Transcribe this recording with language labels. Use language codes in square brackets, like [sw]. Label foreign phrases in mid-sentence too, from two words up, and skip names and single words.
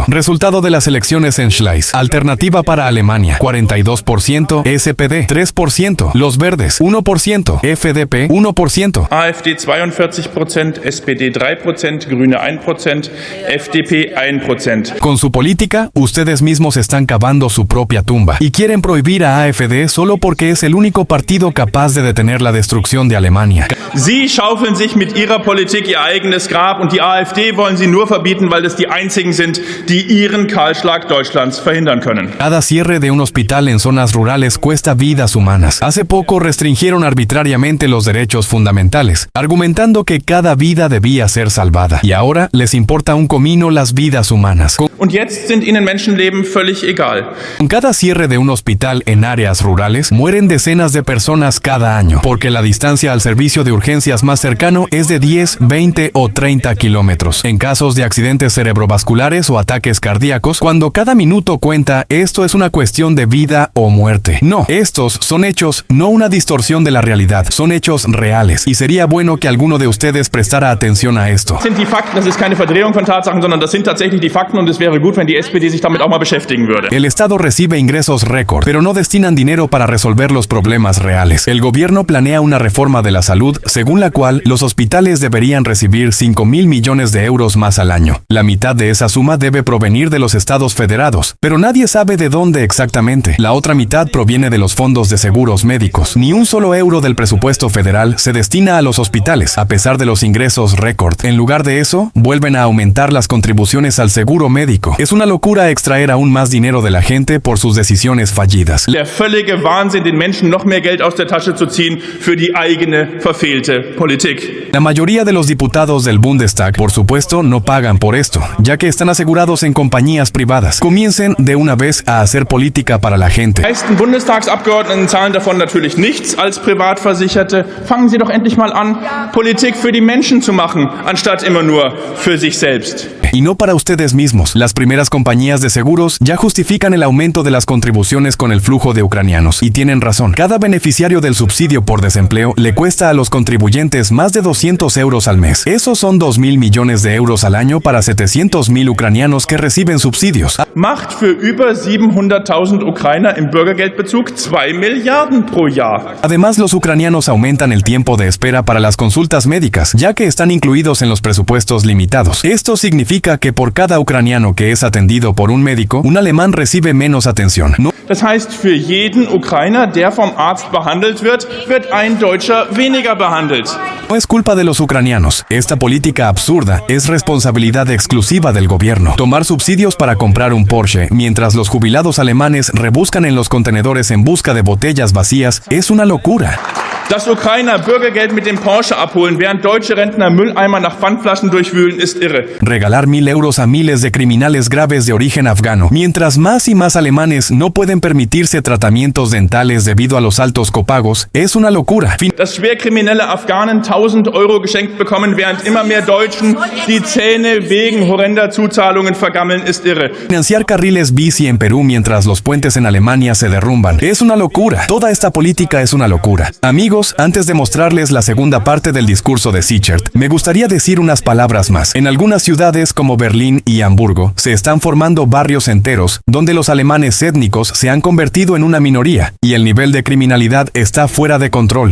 [es] Resultado de las elecciones en Schleiz. Alternativa para Alemania, 42%, SPD, 3%, Los Verdes, 1%, FDP, 1%. [de] AfD 42%, SPD 3%, Grüne 1%, FDP 1%. [es] Con su política, ustedes mismos están cavando su propia tumba y quieren prohibir a AfD solo porque es el único partido capaz de detener la destrucción de Alemania. [de] Sie schaufeln sich mit ihrer Politik ihr eigenes Grab und die AfD wollen sie nur verbieten, weil es die einzigen sind, die ihren Kahlschlag Deutschlands verhindern können. [es] Cada cierre de un hospital en zonas rurales cuesta vidas humanas. Hace poco restringieron arbitrariamente los derechos fundamentales, argumentando que cada vida debía ser salvada. Y ahora les importa un comino las vidas humanas. [de] Und jetzt sind ihnen Menschenleben völlig egal. [es] Con cada cierre de un hospital en áreas rurales, mueren decenas de personas cada año, porque la distancia al servicio de urgencias más cercano es de 10, 20 o 30 kilómetros. En casos de accidentes cerebrovasculares o ataques cardíacos, cuando cada minuto cuenta, esto es una cuestión de vida o muerte. No, estos son hechos, no una distorsión de la realidad, son hechos reales. Y sería bueno que alguno de ustedes prestara atención a esto. [de] Das sind die Fakten, das ist keine Verdrehung von Tatsachen, sondern das sind tatsächlich die Fakten und es wäre gut, wenn die SPD sich damit auch mal beschäftigen würde. [es] El Estado recibe ingresos récord, pero no destinan dinero para resolver los problemas reales. El gobierno planea una reforma de la salud, según la cual los hospitales deberían recibir 5,000 millones de euros más al año. La mitad de esa suma debe provenir de los estados federados, pero nadie sabe de dónde exactamente. La otra mitad proviene de los fondos de seguros médicos. Ni un solo euro del presupuesto federal se destina a los hospitales, a pesar de los ingresos récord. En lugar de eso, vuelven a aumentar las contribuciones al seguro médico. Es una locura extraer aún más dinero de la gente por sus decisiones fallidas. [de] Der völlige Wahnsinn, den Menschen noch mehr Geld aus der Tasche zu ziehen für die eigene verfehlte Politik. [es] La mayoría de los diputados del Bundestag, por supuesto, no pagan por esto, ya que están asegurados en compañías privadas. Comiencen de una vez a hacer política para la gente. [de] Die meisten Bundestagsabgeordneten zahlen davon natürlich nichts als Privatversicherte. Fangen Sie doch endlich mal an, Politik für die Menschen zu machen, anstatt immer nur für sich selbst. [es] Y no para ustedes mismos. Las primeras compañías de seguros ya justifican el aumento de las contribuciones con el flujo de ucranianos. Y tienen razón. Cada beneficiario del subsidio por desempleo le cuesta a los contribuyentes más de 200 euros al mes. Esos son 2,000 millones de euros al año para 700,000 ucranianos que reciben subsidios. [de] Macht für über 700.000 Ukrainer im Bürgergeldbezug 2 Milliarden pro Jahr. [es] Además, los ucranianos aumentan el tiempo de espera para las consultas médicas, ya que están incluidos en los presupuestos limitados. Esto significa que por cada ucraniano que es atendido por un médico, un alemán recibe menos atención. [de] Das heißt, für jeden Ukrainer, der vom Arzt behandelt wird ein Deutscher weniger behandelt. [es] No es culpa de los ucranianos. Esta política absurda es responsabilidad exclusiva del gobierno. Tomar subsidios para comprar un Porsche, mientras los jubilados alemanes rebuscan en los contenedores en busca de botellas vacías, es una locura. [de] Dass Ukrainer Bürgergeld mit dem Porsche abholen, während deutsche Rentner Mülleimer nach Pfandflaschen durchwühlen, ist irre. [es] Regalar 1,000 euros a miles de criminales graves de origen afgano, mientras más y más alemanes no pueden permitirse tratamientos dentales debido a los altos copagos, es una locura. [de] Dass schwerkriminelle Afghanen 1.000 Euro geschenkt bekommen, während immer mehr Deutschen die Zähne wegen horrender Zuzahlungen vergammeln, ist irre. [es] Financiar carriles bici en Perú mientras los puentes en Alemania se derrumban, es una locura. Toda esta política es una locura. Amigos, antes de mostrarles la segunda parte del discurso de Sichert, me gustaría decir unas palabras más. En algunas ciudades como Berlín y Hamburgo se están formando barrios enteros donde los alemanes étnicos se han convertido en una minoría y el nivel de criminalidad está fuera de control.